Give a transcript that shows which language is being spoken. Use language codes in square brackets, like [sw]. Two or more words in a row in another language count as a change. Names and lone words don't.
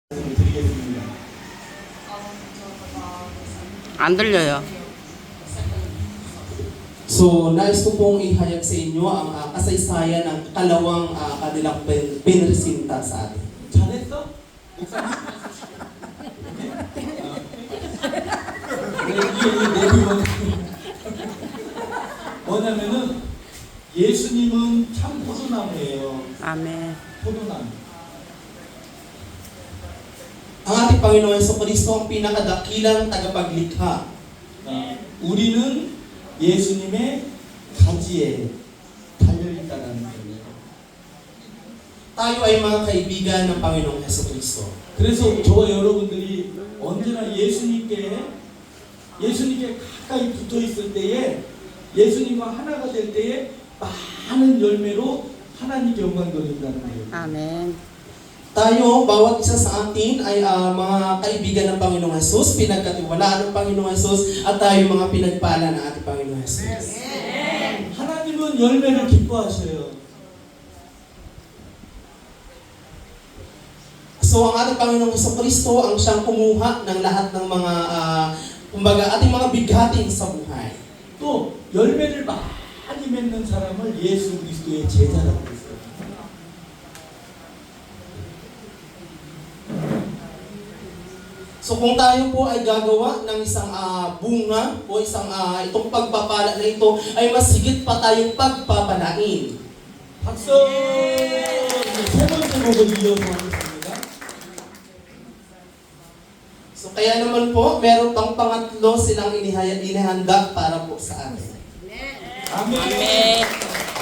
[ko] 드리겠습니다. 안 들려요. [tl] So, nais ko pong ihayag sa inyo ang kasaysayan ng kalawang kanilang pinresinta sa atin. [ko] 잘했어? 뭐냐면은 예수님은 참 포도나무예요. 아멘. 포도나무. [tl] Ang ating Panginoon Jesucristo ang pinakadakilang tagapaglikha. [ko] 우리는 예수님의 가지에 달려있다는 거예요. [tl] Tayo ay mga kaibigan ng Panginoong Jesucristo. [ko] 그래서 저와 여러분들이 언제나 예수님께 가까이 붙어 있을 때에 예수님과 하나가 될 때에 많은 열매로 하나님께 영광 돌린다는 거예요. 아멘. [tl] Tayo, bawat isa sa atin ay mga kaibigan ng Panginoong Jesus, pinagkatiwalaan ng Panginoong Jesus, at tayo mga pinagpala ng ating Panginoong Jesus. [ko] 하나님은 열매를 기뻐하셔요. [tl] So, ang ating Panginoong Jesucristo ang siyang kumuha ng lahat ng mga, ating mga bighatin sa buhay. [ko] 또 열매를 많이 맺는 사람을 예수 그리스도의 제자라고 했어요. [tl] So kung tayo po ay gagawa ng isang bunga o isang itong pagpapala na ito ay mas higit pa tayong pagpapalain. [ko] 박수! 세 번째 곡을 이어서 하겠습니다. [tl] So kaya naman po, meron pang pangatlo silang inihanda para po sa atin. [ko] 아멘. 아멘.